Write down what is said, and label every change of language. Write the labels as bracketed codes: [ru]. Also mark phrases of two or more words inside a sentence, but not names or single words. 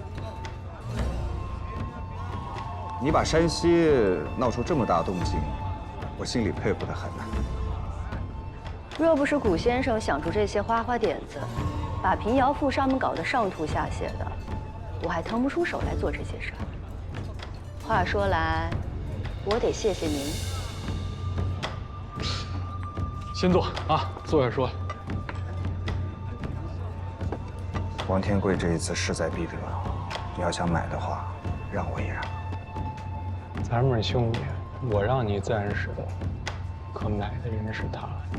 [zh] 你把山西鬧出這麼大動靜，我心裡佩服得很呢。若不是古先生想出這些花花點子，把平遙賦上面搞得上吐下瀉的，我還騰不出手來做這些事兒。話說來，我得謝謝您。先坐啊，坐下说。王天贵这一次势在必得，你要想买的话，让我一让。咱们是兄弟，我让你自然是的，可买的人是他。